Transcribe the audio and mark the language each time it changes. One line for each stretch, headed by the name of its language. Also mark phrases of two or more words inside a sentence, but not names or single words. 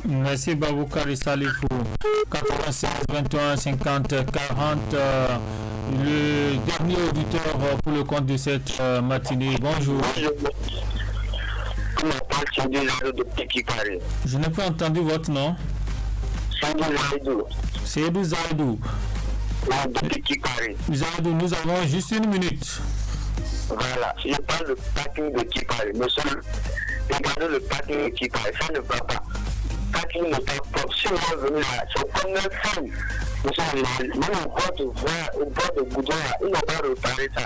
French: Merci Baboukari Salifou. 96 21 50 40. Le dernier auditeur pour le compte de cette matinée. Bonjour. Je n'ai pas entendu votre nom. Seydou Zaidou. Zaidou, nous avons juste une minute. Voilà, je parle de parking de Kipari. Monsieur, regardez le parking de Kipari, ça ne va pas. Parking n'est pas propre. Si on est venu là, c'est comme une femme. Monsieur, même au bord de Goudon, ils n'ont pas réparé ça.